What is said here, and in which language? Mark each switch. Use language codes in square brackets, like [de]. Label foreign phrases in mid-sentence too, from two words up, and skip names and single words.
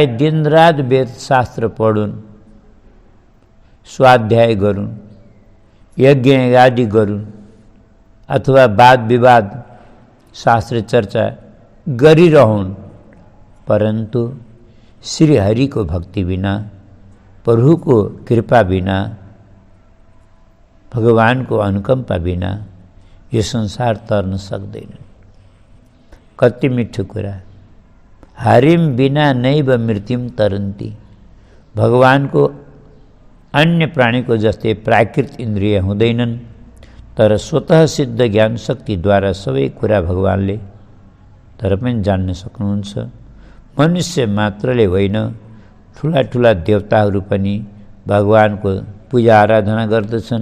[ne] दिनरात वेद शास्त्र पढुन्, स्वाध्याय गरून्, यज्ञ आदि गरून्, अथवा वाद विवाद शास्त्र चर्चा गरिरहन्, परन्तु श्री हरिको भक्ति बिना, प्रभुको कृपा बिना, भगवानको अनुकम्पा बिना यो संसार तर्न सक्दैन। कति मिठो कुरा। [sa] हरिम बिना नैव मृत्युम तरन्ति। [ne] भगवानको अन्य प्राणीको जस्तै प्राकृत इन्द्रिय हुँदैनन्, तर स्वतः सिद्ध ज्ञान शक्तिद्वारा सबै कुरा भगवानले तर पनि जान्न सक्नुहुन्छ। मनुष्य मात्रले होइन, ठुला ठुला देवताहरू पनि भगवानको पूजा आराधना गर्दछन्।